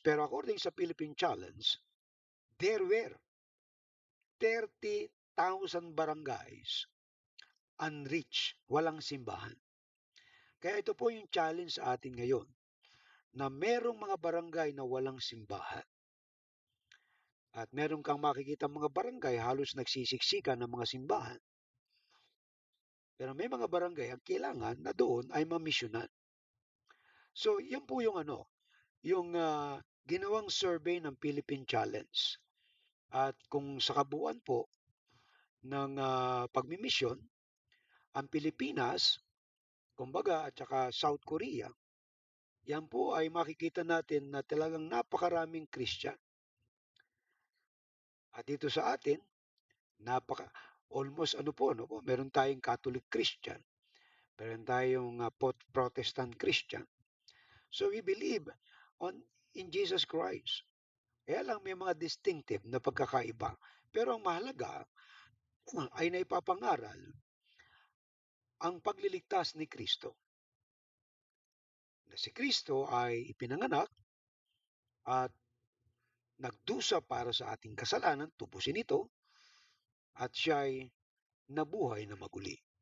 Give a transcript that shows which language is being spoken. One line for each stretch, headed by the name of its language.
Filipino: Pero according sa Philippine Challenge,
English: there were 30,000 barangays unreached,
Filipino: walang simbahan. Kaya ito po yung challenge sa atin ngayon, na merong mga barangay na walang simbahan. At meron kang makikita mga barangay halos nagsisiksikan ng mga simbahan. Pero may mga barangay ang kailangan na doon ay mamisyonan. So, yan po yung yung ginawang survey ng Philippine Challenge. At kung sa kabuuan po ng pagmimisyon, ang Pilipinas, kumbaga, at saka South Korea, yan po ay makikita natin na talagang napakaraming Christian. At dito sa atin, almost meron tayong Catholic Christian, meron tayong Protestant Christian.
English: So we believe in Jesus Christ.
Filipino: Kaya lang may mga distinctive na pagkakaiba. Pero ang mahalaga ay naipapangaral ang pagliligtas ni Kristo. Na si Kristo ay ipinanganak at nagdusa para sa ating kasalanan, tubusin ito, at siya ay nabuhay na maguli.